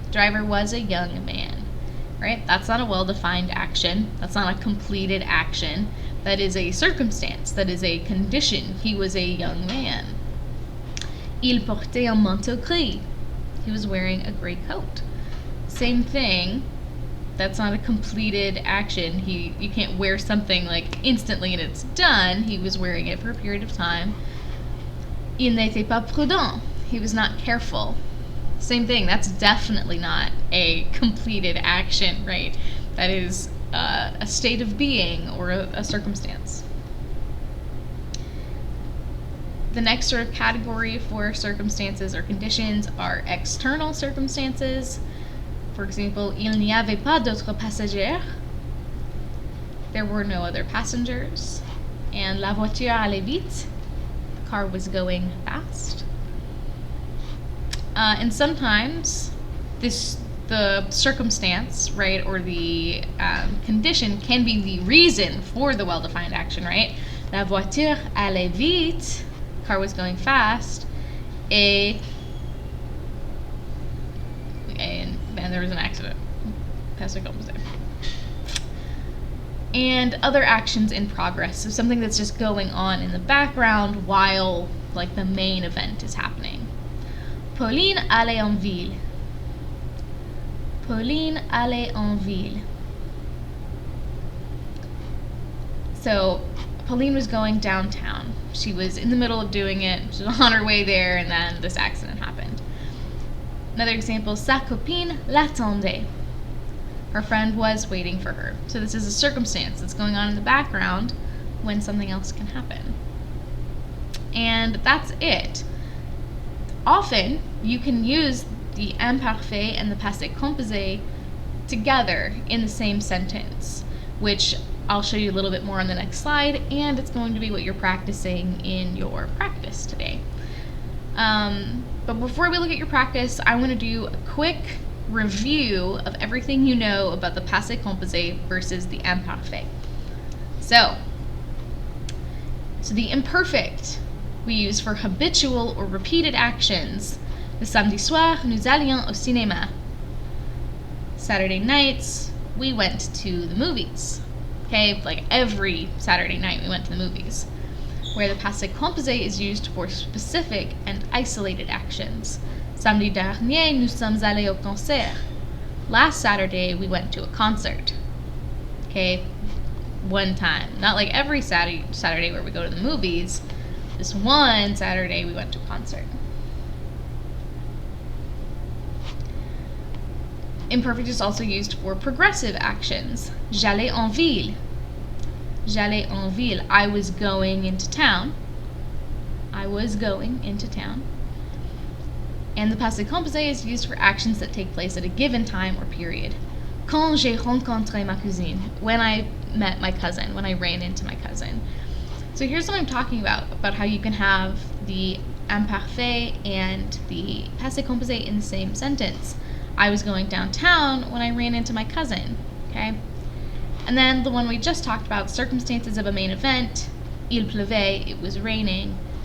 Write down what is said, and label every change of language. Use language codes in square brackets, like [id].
[en] Driver was a young man. Right? That's not a well-defined action. That's not a completed action. That is a circumstance. That is a condition. He was a young man. [fr] Il portait un manteau gris. [en] He was wearing a gray coat. Same thing. That's not a completed action. You can't wear something like instantly and it's done. He was wearing it for a period of time. [fr] Il n'était pas prudent. [en] He was not careful. Same thing. That's definitely not a completed action, right? That is a state of being or a circumstance. The next sort of category for circumstances or conditions are external circumstances. For example, [fr] il n'y avait pas d'autres passagers. [en] There were no other passengers. And [fr] la voiture allait vite. [en] The car was going fast. And sometimes the circumstance, right, or the condition can be the reason for the well-defined action, right? [fr] La voiture allait vite. [en] Car was going fast, and there was an accident. Passé composé. And other actions in progress, so something that's just going on in the background while like the main event is happening. [fr] Pauline allait en ville. Pauline allait en ville. [en] So Pauline was going downtown. She was in the middle of doing it. She was on her way there, and then this accident happened. Another example, [fr] sa copine l'attendait. [en] Her friend was waiting for her. So this is a circumstance that's going on in the background when something else can happen. And that's it. Often, you can use the imparfait and the passé composé together in the same sentence, which I'll show you a little bit more on the next slide, and it's going to be what you're practicing in your practice today. But before we look at your practice, I want to do a quick review of everything you know about the passé composé versus the imparfait. So the imperfect we use for habitual or repeated actions. [fr] Le samedi soir, nous allions au cinéma. [en] Saturday nights, we went to the movies. Okay, like every Saturday night we went to the movies. Where the passé composé is used for specific and isolated actions. [fr] Samedi dernier, nous sommes allés au concert. [en] Last Saturday, we went to a concert. Okay, one time. Not like every Saturday where we go to the movies. This one Saturday, we went to a concert. Imperfect is also used for progressive actions. [fr] J'allais en ville. J'allais en ville. [en] I was going into town. I was going into town. And the passé composé is used for actions that take place at a given time or period. [fr] Quand j'ai rencontré ma cousine. [en] When I met my cousin. When I ran into my cousin. So here's what I'm talking about how you can have the imparfait and the passé composé in the same sentence. I was going downtown when I ran into my cousin, okay? And then the one we just talked about, circumstances of a main event, [fr] il pleuvait, [en] it was raining.